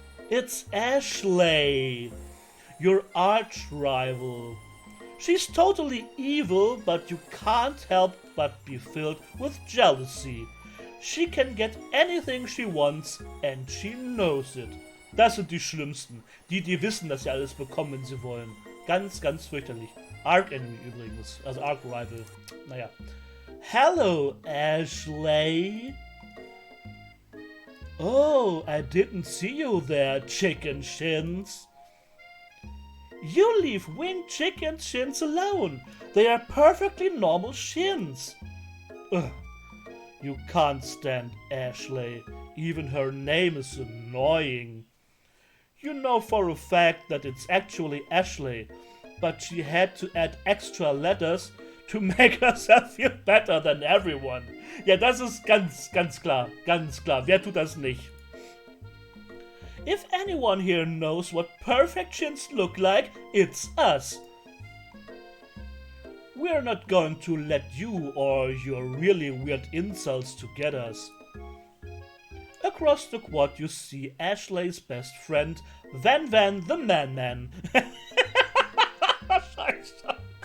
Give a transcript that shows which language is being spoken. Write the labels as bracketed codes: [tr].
[en] It's Aeshleigh, your arch rival. She's totally evil, but you can't help but be filled with jealousy. She can get anything she wants and she knows it. [de] Das sind die Schlimmsten. Die wissen, dass sie alles bekommen, wenn sie wollen. Ganz, ganz fürchterlich. Arch Enemy übrigens. Also Arch Rival. Naja. [en] Hello, Aeshleigh. Oh, I didn't see you there, chicken shins. You leave winged chicken shins alone. They are perfectly normal shins. Ugh. You can't stand Aeshleigh. Even her name is annoying. You know for a fact that it's actually Aeshleigh, but she had to add extra letters to make herself feel better than everyone. [de] Ja, das ist ganz klar, ganz klar. Wer tut das nicht? [en] If anyone here knows what perfect shins look like, it's us. We're not going to let you or your really weird insults to get us. Across the quad you see Aeshleigh's best friend, Van the Man. [de] Scheiße.